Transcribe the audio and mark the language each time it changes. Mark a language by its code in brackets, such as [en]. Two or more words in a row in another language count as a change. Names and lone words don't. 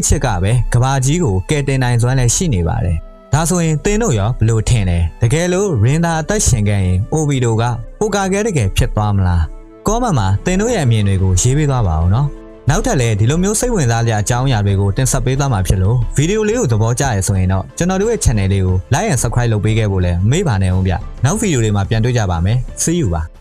[my] ချစ်ကပဲကဘာကြီးကိုကယ်တင်နိုင်စွမ်းလည်းရှိနေပါတယ်ဒါဆိုရင်သင်တို့ရောဘလို့ထင်လဲတကယ်လို့ရင်သာအသက်ရှင်ခဲ့ရင်အိုဗီဒိုကဟိုကာကဲတကယ်ဖြစ်သွားမလားကောမန်မှာသင်တို့ရဲ့အမြင်တွေကိုရေးပေးသွားပါဦးနော်နောက်ထပ်လည်းဒီလိုမျိုးစိတ်ဝင်စားစရာအကြောင်းအရာတွေကိုတင်ဆက်ပေးသွားမှာဖြစ်လို့ဗီဒီယိုလေးကိုသဘောကျရဆိုရင်တော့ကျွန်တော်တို့ရဲ့ channel လေးကို [en] like and subscribe [my] လုပ်ပေးခဲ့ဖို့လည်းမေ့ပါနဲ့ဦးဗျနောက်ဗီဒီယိုတွေမှာပြန်တွေ့ကြပါမယ် [en] See you [my] ပါ